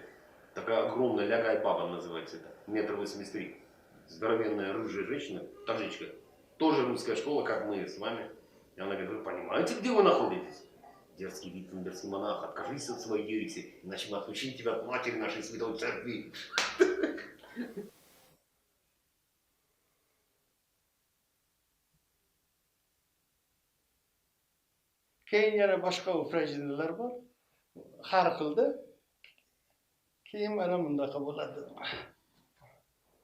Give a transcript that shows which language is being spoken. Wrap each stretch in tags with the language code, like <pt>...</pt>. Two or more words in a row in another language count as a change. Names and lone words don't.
<ru>Такая огромная лягай баба называется это, 1,83 м. Здоровенная рыжая женщина, таджичка, тоже русская школа, как мы с вами. И она говорит: вы понимаете, где вы находитесь? Дерзкий виттенбергский монах, откажись от своей ереси, иначе мы отключим тебя от матери нашей святой церкви.</ru> <uz>Keyin yana boshqa ufrajinlar bor. Har xilda. Keyin mana bundaqa bo'ladi.</uz>